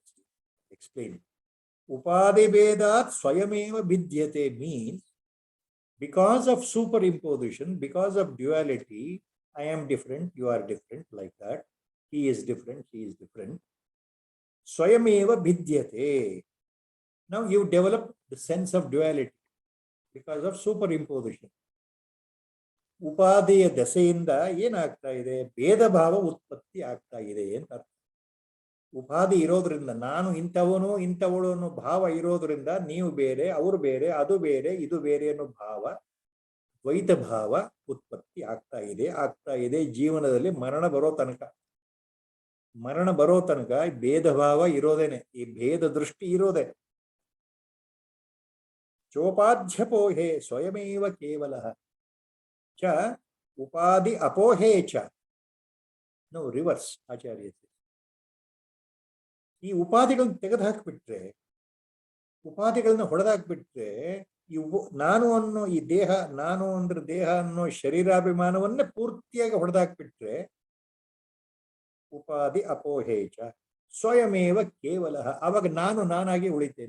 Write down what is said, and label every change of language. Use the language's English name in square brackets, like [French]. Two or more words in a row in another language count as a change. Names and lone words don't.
[English] Explain. [Sanskrit] उपाधि वेदात् स्वयमेव विद्यते [English] means because of superimposition, because of duality, I am different, you are different, like that. He is different, she is different. [Sanskrit] स्वयमेव विद्यते. [English] Now you develop the sense of duality because of superimposition. [Kannada] ಉಪಾಧಿಯ ದೆಸೆಯಿಂದ ಏನಾಗ್ತಾ ಇದೆ, ಭೇದ ಭಾವ ಉತ್ಪತ್ತಿ ಆಗ್ತಾ ಇದೆ ಅಂತ. ಉಪಾಧಿ ಇರೋದ್ರಿಂದ, ನಾನು ಇಂಥವನು ಇಂಥವಳು ಅನ್ನೋ ಭಾವ ಇರೋದ್ರಿಂದ ನೀವು ಬೇರೆ, ಅವರು ಬೇರೆ, ಅದು ಬೇರೆ, ಇದು ಬೇರೆ ಅನ್ನೋ ಭಾವ, ದ್ವೈತ ಭಾವ ಉತ್ಪತ್ತಿ ಆಗ್ತಾ ಇದೆ ಜೀವನದಲ್ಲಿ ಮರಣ ಬರೋ ತನಕ. ಮರಣ ಬರೋ ತನಕ ಭೇದ ಭಾವ ಇರೋದೇನೆ, ಈ ಭೇದ ದೃಷ್ಟಿ ಇರೋದೆ. [Sanskrit] ಚೋಪಾಧ್ಯಪೋಹೆ ಸ್ವಯಮೇವ ಕೇವಲ च उपाधि अपोहे च. [English] No, reverse, Acharya says. [Kannada] ಈ ಉಪಾಧಿಗಳನ್ನ ತೆಗೆದುಹಾಕಿಬಿಟ್ರೆ, ಉಪಾಧಿಗಳನ್ನ ಹೊಡೆದಾಕ್ಬಿಟ್ರೆ, ನಾನು ಅನ್ನೋ ಈ ದೇಹ, ನಾನು ಅಂದ್ರೆ ದೇಹ ಅನ್ನೋ ಶರೀರಾಭಿಮಾನವನ್ನೇ ಪೂರ್ತಿಯಾಗಿ ಹೊಡೆದಾಕ್ಬಿಟ್ರೆ, [Sanskrit] ಉಪಾಧಿ ಅಪೋಹೇಚ ಸ್ವಯಮೇವ ಕೇವಲ, [Kannada] ಆವಾಗ ನಾನು ನಾನಾಗಿ ಉಳಿತೇನೆ.